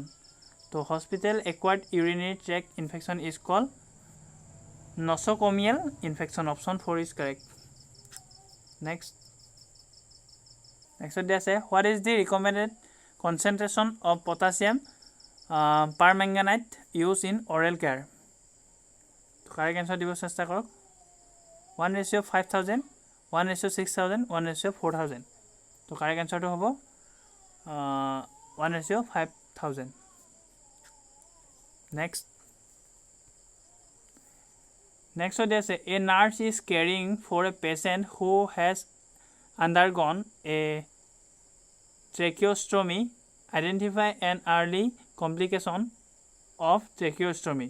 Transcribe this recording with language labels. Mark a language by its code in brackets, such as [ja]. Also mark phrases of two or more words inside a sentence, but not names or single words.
[en] So hospital acquired urinary tract infection is called nosocomial infection. Option 4 is correct. Next what they say, what is the recommended concentration of potassium permanganate used in oral care? Correct answer [as] দিব চেষ্টা কৰক. 1:5000, 1:6000, 1:4000. তো [en] correct answer [as] to হ'ব 1:5000. [en] Next what they say, a nurse is caring for a patient who has undergone a tracheostomy. Identify an early complication of tracheostomy.